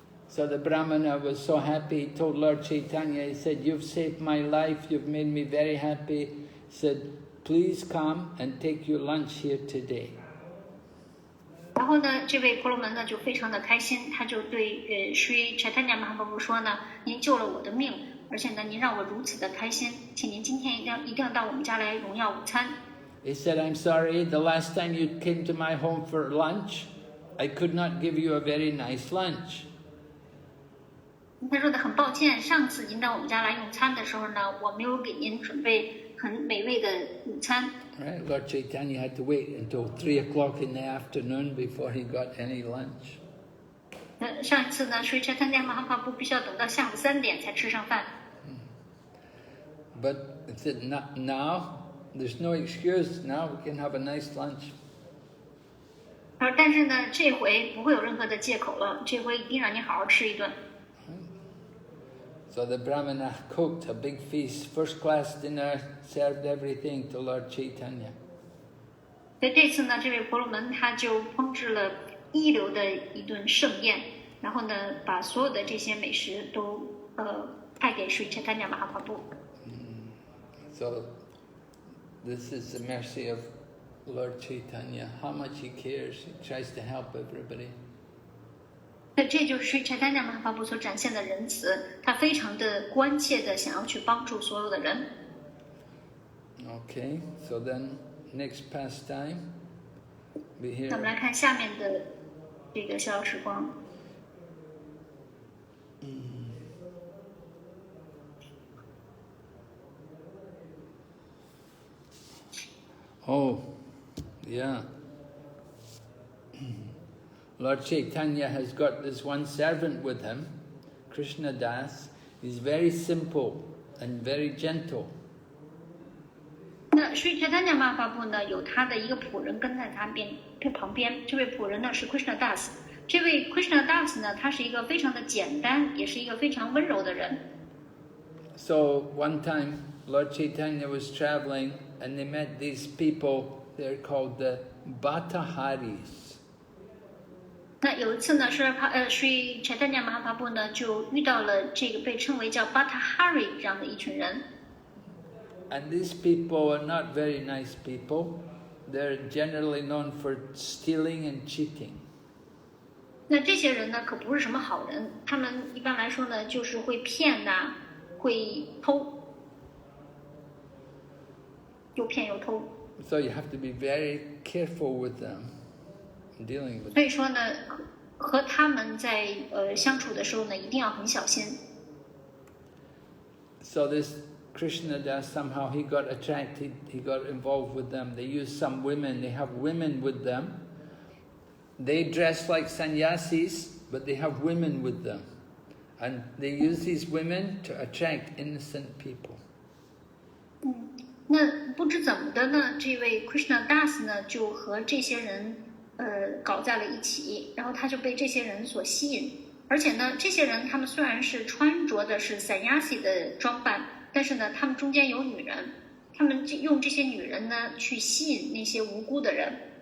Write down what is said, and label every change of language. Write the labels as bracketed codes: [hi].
[en] So the Brahmana was so happy. He told Lord Chaitanya, he said, "You've saved my life. You've made me very happy." He said, "Please come and take your lunch here today." [zh] 然后呢，这位婆罗门呢就非常的开心，他就对Sri Chaitanya Mahaprabhu 说呢：“您救了我的命，而且呢，您让我如此的开心，请您今天一定要到我们家来荣耀午餐。” [en] He said, "I'm sorry. The last time you came to my home for lunch, I could not give you a very nice lunch." [zh] 他说的很抱歉，上次您到我们家来用餐的时候呢，我没有给您准备很美味的午餐。 [en] Right, Lord Chaitanya had to wait until 3 o'clock in the afternoon before he got any lunch. [zh] 上一次呢，Sri Chaitanya Mahaprabhu必须要等到下午3点才吃上饭。 [en] But he said, now there's no excuse. Now we can have a nice lunch. [zh] 但是呢，这回不会有任何的借口了，这回一定让你好好吃一顿。 [en] So the Brahmana cooked a big feast, first-class dinner, served everything to Lord Chaitanya. [zh] 所以这次呢，这位婆罗门他就烹制了一流的一顿盛宴，然后呢，把所有的这些美食都派给Sri Chaitanya Mahaprabhu。 [en] So this is the mercy of Lord Chaitanya. How much he cares. He tries to help everybody. [zh] 这就是Sri Chaitanya Mahaprabhu所展现的仁慈，他非常的关切的想要去帮助所有的人。 [en] Okay, so then next pastime, we hear. [zh] 那我们来看下面的这个逍遥时光。 [en] Oh, yeah. Lord Chaitanya has got this one servant with him, Krishna Das. He's very simple and very gentle. [zh] 那Sri Chaitanya Mahaprabhu呢，有他的一个仆人跟在他旁边，这位仆人呢是 Krishna Das。这位 Krishna Das 呢，他是一个非常的简单，也是一个非常温柔的人。 [en] So one time, Lord Chaitanya was traveling and they met these people. They're called the Bhattaharis. [zh] 那有一次呢，Sri Chaitanya Mahaprabhu 呢就遇到了这个被称为叫 Bhattahari 这样的一群人。 [en] And these people are not very nice people. They're generally known for stealing and cheating. [zh] 那这些人呢，可不是什么好人，他们一般来说呢，就是会骗呐，会偷，又骗又偷。 [en] So you have to be very careful with them, dealing with them. [zh] 所以说呢，和他们在相处的时候呢，一定要很小心。 [en] So this Krishnadas, somehow he got attracted, he got involved with them. They use some women, they have women with them. They dress like sannyasis, but they have women with them. And they use these women to attract innocent people. [zh] 那不知怎么的呢，这位 Krishna Das 呢就和这些人搞在了一起，然后他就被这些人所吸引。而且呢，这些人他们虽然是穿着的是 sannyasi 的装扮，但是呢，他们中间有女人，他们用这些女人呢去吸引那些无辜的人。